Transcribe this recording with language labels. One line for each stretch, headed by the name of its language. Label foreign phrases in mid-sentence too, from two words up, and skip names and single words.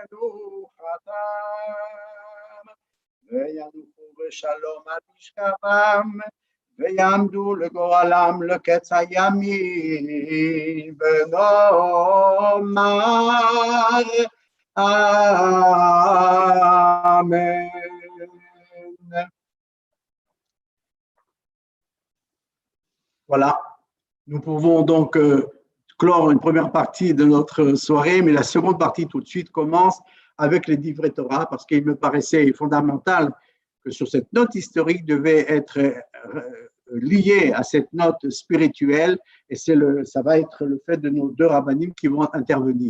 Hebrew: מנוחתם, וינוחו בשלום על משכבם, ויעמדו לגורלם לקץ הימים, ונאמר אמן.
French: Voilà, nous pouvons donc clore une première partie de notre soirée, mais la seconde partie tout de suite commence avec les
Hebrew: דברי תורה,
French: parce qu'il me paraissait fondamental que sur cette note historique devait être liée à cette note spirituelle, et ça va être le fait de nos deux rabbinim qui vont intervenir.